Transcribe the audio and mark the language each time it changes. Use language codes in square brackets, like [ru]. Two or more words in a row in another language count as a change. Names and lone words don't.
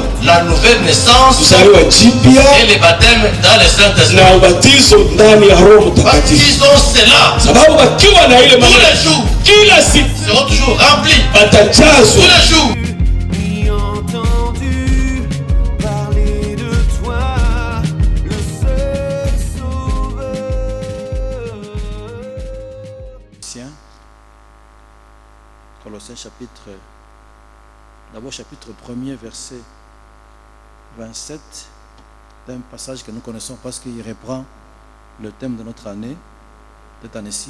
[fr] la nouvelle naissance [sw] kuzaliwa jipya [fr] et le baptême dans le Saint-Esprit. [sw] na ubatizo ndani ya Roho [fr] Parce [sw] Mtakatifu, [fr] qu'ils ont cela, [sw] sababu wakiwa na ile [fr] tous [sw] maneno [fr] les jours, [sw] kila siku [fr] ils seront toujours remplis. Tous [sw] watajazwa. [fr] les jours. Ni entendu parler de toi, le seul sauveur. Colossiens d'abord chapitre 1er, verset 27, c'est un passage que nous connaissons parce qu'il reprend le thème de notre année, cette année-ci.